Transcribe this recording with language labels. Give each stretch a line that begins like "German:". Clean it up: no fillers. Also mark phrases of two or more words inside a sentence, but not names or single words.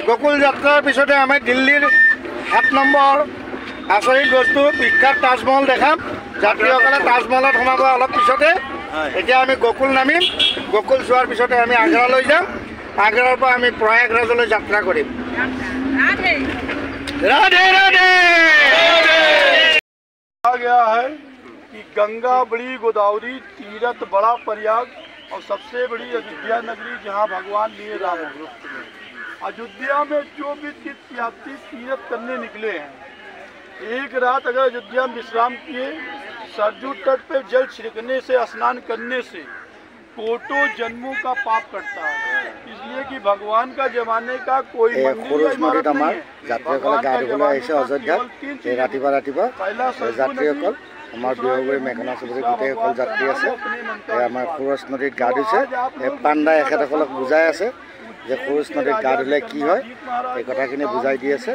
Assamese: গোকুল যাত্ৰাৰ পিছতে আমি দিল্লীৰ 7 নম্বৰ আচৰিত বস্তু বিখ্যাত তাজমহল দেখাম। যাত্ৰীসকলে তাজমহলত সোমাব অলপ পিছতে। এতিয়া আমি গোকুল নামিম। গোকুল চোৱাৰ পিছতে আমি আগ্ৰালৈ যাম। আগ্ৰাৰ পৰা আমি প্ৰয়াগৰাজলৈ যাত্ৰা কৰিম।
Hindi: राधे राधे। कहा गया है कि गंगा बड़ी गोदावरी तीरथ बड़ा प्रयाग और सबसे बड़ी अयोध्या नगरी जहां भगवान लिए राम। अयोध्या में जो भी तीर्थयात्री तीर्थ करने निकले हैं, एक रात अगर अयोध्या में विश्राम किए, सरजू तट पे जल छिड़कने से, स्नान करने से कोटों जन्मों का पाप कटता है। इसलिए कि भगवान का जमाने का कोई मंदिर या इमारत नहीं है।
Assamese: যাত্ৰীসকলে গা ধুবলৈ আহিছে অযোধ্যাত। এই ৰাতিপুৱা ৰাতিপুৱা যাত্ৰীসকল আমাৰ বিহগুৰি মেঘনা চুবুৰী গোটেইসকল যাত্ৰী আছে। এই আমাৰ সুৰজ নদীত গা ধুইছে। এই পাণ্ডাই এখেতসকলক বুজাই আছে যে সুৰজ নদীত গা ধুলে কি হয়, এই কথাখিনি বুজাই দি আছে।